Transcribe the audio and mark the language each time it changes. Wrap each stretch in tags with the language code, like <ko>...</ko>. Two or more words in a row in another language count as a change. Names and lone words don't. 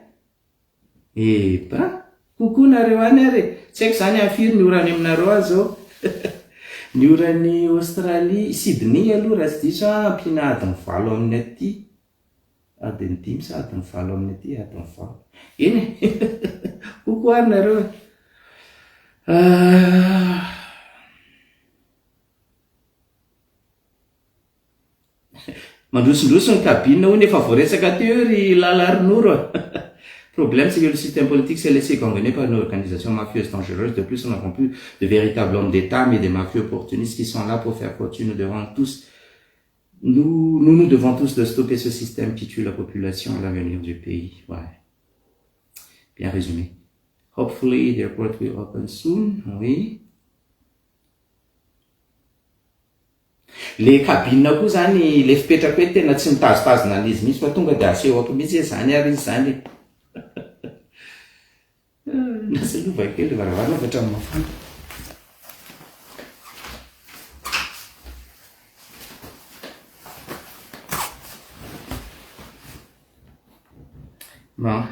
<mg>kokoa nareo any ary tsy haiko zany afiry ny orany aminareo azao ny oran'ny Australie Sydney aloha raha tsy diso ampina adiny 7 amin'ny aty adiny 5 sa adiny 7 amin'ny aty adiny 7 eny kokoa ary nareo mandrosondroso ny cabine hoy nefa voaresaka teo ry lala Ronoro</mg> <fr>problème c'est que le système politique s'est laissé gangrener par une organisation mafieuse dangereuse. De plus, nous n'avons plus de véritables hommes d'État, mais des mafieux opportunistes qui sont là pour faire fortune. Nous devons tous de stopper ce système qui tue la population et l'avenir du pays. Ouais. Bien résumé.</fr> <en>Hopefully the airport will open soon.</en> <fr>Oui.</fr> <mg>Le cabine koa zany le fipetraka hoe tena tsy mitazotazona an'izy mihitsy fa tonga de asehoko mihitsy zany ary izy zany. Nasalova kely varavarana avy hatramin'ny mafana. Bon.</mg>